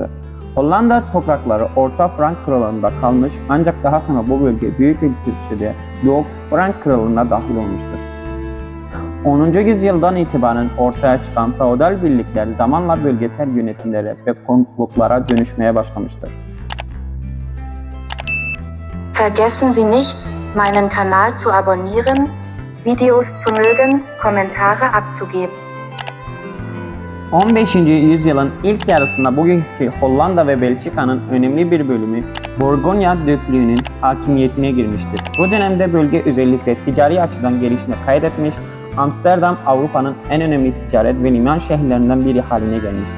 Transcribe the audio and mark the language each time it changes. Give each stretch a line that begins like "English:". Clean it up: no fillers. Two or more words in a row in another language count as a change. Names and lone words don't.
Turkish: Hollanda toprakları Orta Frank Krallığı'nda kalmış ancak daha sonra bu bölge büyük ölçüde Doğu Frank Krallığı'na dahil olmuştur. 10. yüzyıldan itibaren ortaya çıkan feodal birlikler zamanla bölgesel yönetimlere ve kontutluklara dönüşmeye başlamıştır.
German: Vergessen Sie nicht, meinen Kanal zu abonnieren, Videos zu mögen, Kommentare abzugeben.
Turkish: 15. yüzyılın ilk yarısında bugünkü Hollanda ve Belçika'nın önemli bir bölümü Borgonya Döklüğü'nün hakimiyetine girmiştir. Bu dönemde bölge özellikle ticari açıdan gelişme kaydetmiş, Amsterdam Avrupa'nın en önemli ticaret ve liman şehirlerinden biri haline gelmiştir.